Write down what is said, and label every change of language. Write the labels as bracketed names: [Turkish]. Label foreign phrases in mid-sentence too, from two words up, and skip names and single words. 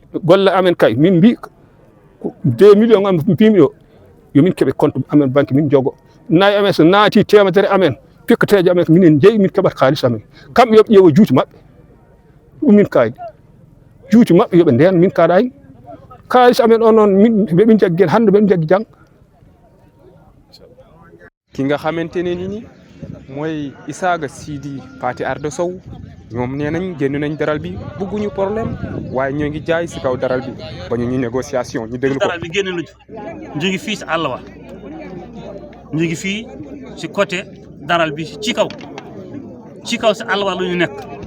[Fula] golle amen kay min mbi 2 millions am mbimi ɗo yomin keeɓe compte amen banque min jogo nayi amen so naati temedere amen pikkateje amen ko minen jeeyi min keɓat kalis amen kamɓe yoɓe ƴeewa juuti mabɓe ɗum min kaali juuti mabɓe yoɓe nden min kaɗani kalis amen o noon min jaggi hen hande ɓeɓe jaggi jang [Wolof] ki nga xamante ne ni mooy Isaaga Sidi Pathé Ardo Sow ñoom nee nañ génn nañ daral bi bëgguñu problème waaye ñoo ngi jaay si kaw daral bi ba ñu négociation ñu déglu ko. daral bi génn nañu ñu ngi fii si àll wa ñu ngi fii si côté daral bi ci kaw si àll wa lu ñu nekk